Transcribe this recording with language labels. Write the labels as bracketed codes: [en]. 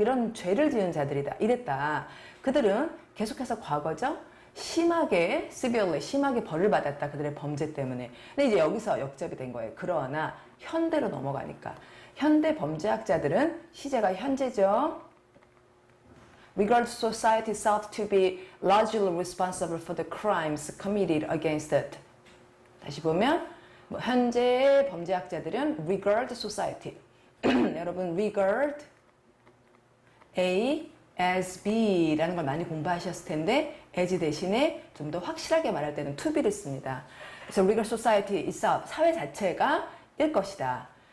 [ko] 이런 죄를 지은 자들이다. 이랬다. 그들은 계속해서 과거죠. 심하게 벌을 받았다. 그들의 범죄 때문에. 근데 이제 여기서 역접이 된 거예요. 그러나 현대로 넘어가니까 현대 범죄학자들은 시제가 현재죠. [en] regard society itself to be largely responsible for the crimes committed against it. [ko] 다시 보면 현재의 범죄학자들은 [en] regard society. [ko] 여러분 regard A as B라는 걸 많이 공부하셨을 텐데 as 대신에 좀 더 확실하게 말할 때는 to be를 씁니다. 그래서 [en] regard society itself, [ko] 사회 자체가 일 것이다.